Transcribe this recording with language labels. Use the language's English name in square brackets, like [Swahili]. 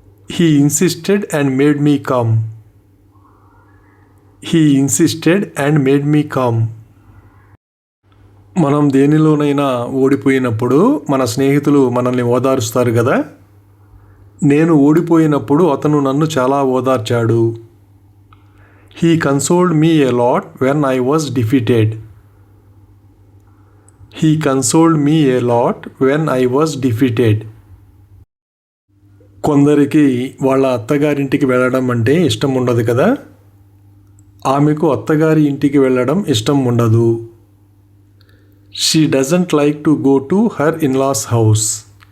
[English] He insisted and made me come. He insisted and made me come. [Telugu] మనం దేనిలోనైనా ఓడిపోయినప్పుడు మన స్నేహితులు మనల్ని ఓదారుస్తారు కదా. నేను ఓడిపోయినప్పుడు అతను నన్ను చాలా ఓదార్చాడు. [English] He consoled me a lot when I was defeated. He consoled me a lot when I was defeated. [Telugu] కొందరికి వాళ్ళ అత్తగారింటికి వెళ్ళడం అంటే ఇష్టం ఉండదు కదా. ఆమెకు అత్తగారి ఇంటికి వెళ్ళడం ఇష్టం ఉండదు. [English] She doesn't like to go to her in-laws house.